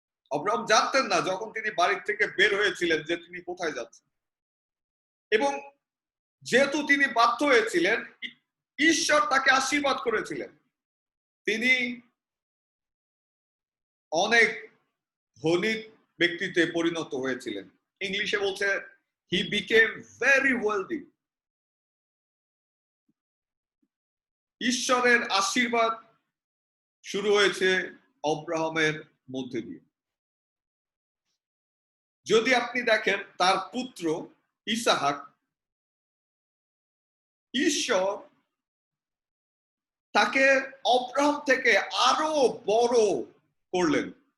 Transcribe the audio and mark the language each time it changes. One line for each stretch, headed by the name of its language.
Bangla: অব্রাহাম জানতেন না যখন তিনি বাড়ির থেকে বের হয়েছিলেন যে তিনি কোথায় যাচ্ছেন। এবং যেহেতু তিনি বাধ্য হয়েছিলেন, ঈশ্বর তাকে আশীর্বাদ করেছিলেন। তিনি অনেক ধনী ব্যক্তিতে পরিণত হয়েছিলেন। ইংলিশে বলছে
English: he became very wealthy.
Bangla: ঈশ্বরের আশীর্বাদ শুরু হয়েছে অব্রাহামের মধ্যে দিয়ে। যদি আপনি দেখেন তার পুত্র ইসাহাক, ঈশ্বর তাকে অব্রাহাম থেকে আরো বড় করলেন।